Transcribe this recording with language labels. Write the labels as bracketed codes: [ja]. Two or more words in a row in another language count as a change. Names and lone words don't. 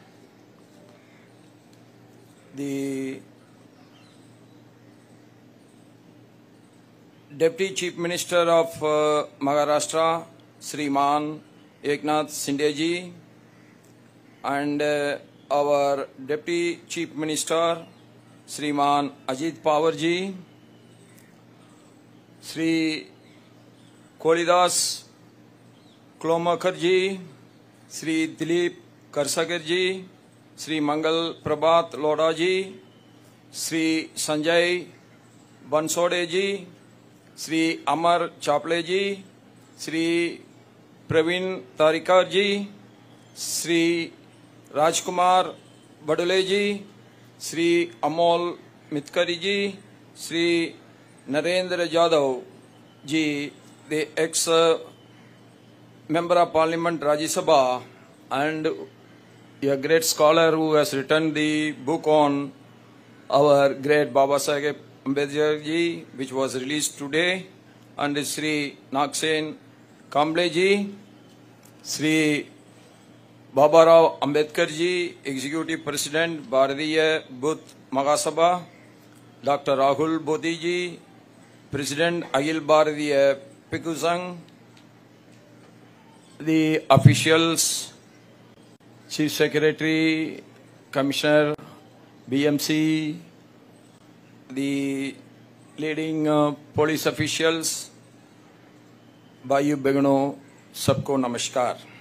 [en] the Deputy Chief Minister of Maharashtra, Shriman Eknath Shinde ji, and our Deputy Chief Minister, Shriman Ajit Pawar ji, Shri Kolidas Klomakar ji, Shri Dilip Karsagar ji, Shri Mangal Prabhat Lodha ji, Shri Sanjay Bansode ji, Shri Amar Chaple ji, Shri Praveen Tarikar ji, Shri Rajkumar Badule ji, Shri Amol Mitkari ji, Shri Narendra Jadhav ji, the ex-member of Parliament Rajya Sabha and a great scholar who has written the book on our great Babasaheb Ambedkar ji, which was released today, and Shri Nagsen Kamble ji, Shri Babarao Ambedkar ji, Executive President Bharatiya Buddh Mahasabha, Dr. Rahul Bodhi ji, President Akhil Bharatiya Bhikkhu Sangh, the officials, Chief Secretary, Commissioner, BMC, the leading police officials, [hi] भाइयो बहनो, सबको नमस्कार.